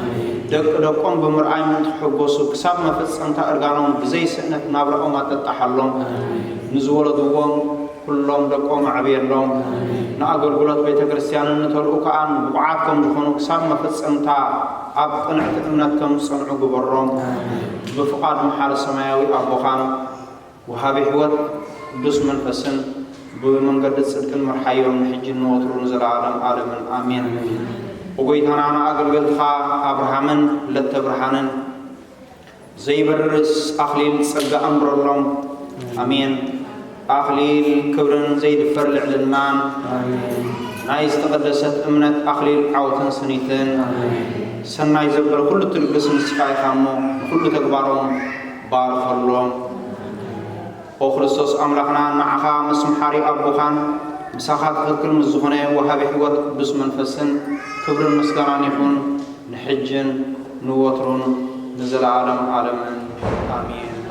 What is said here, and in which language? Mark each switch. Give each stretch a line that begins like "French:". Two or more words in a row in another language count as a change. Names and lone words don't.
Tigrinya: ደቆም ብምርአይ ምትሕጎሱ ክሳብ መፈጸምታ እርጋኖም ብዘይ ስእነት ናብረኦም አጠጣሓሎም ንዝወለድዎም ኩሎም ደቆም አዕብየሎም ንአገልግሎት ቤተ ክርስቲያንን ንተልኡ ከኣን ብቁዓት ከም ዝኾኑ ክሳብ መፈጸምታ ኣብ ቅንዕቲ እምነት ከም ዝጸንዑ ግበሮም ብፍቓድ መሓር ሰማያዊ ኣቦኻን ወሃቢ ሕይወት ቅዱስ መንፈስን ብመንገዲ ጽድቅን መርሓዮም ንሕጂን ንወትሩ ንዘለዓለም ዓለምን አሜን ወጎይታና ንአገልገልትኻ አብርሃምን ለተብርሃንን ዘይበርስ አክሊል ጸጋ አምብረሎም አሜን አክሊል ክብርን ዘይድፈር ልዕልናን ናይ ዝተቀደሰት እምነት አክሊል ዓወትን ስኒትን ሰናይ ዘበለ ኩሉ ትልቅስ ንስኻይካሞ ኩሉ ተግባሮም ባርከሎም ኦ ክርስቶስ አምላክና ንዓኻ ምስ መሓሪ ኣቦኻን ምሳኻ ትኽክል ምስ ዝኾነ ወሃቢ ሕይወት ቅዱስ መንፈስን ክብርን ምስጋናን ይኹን ንሕጅን ንወትሩን ንዘለዓለም ዓለምን አሜን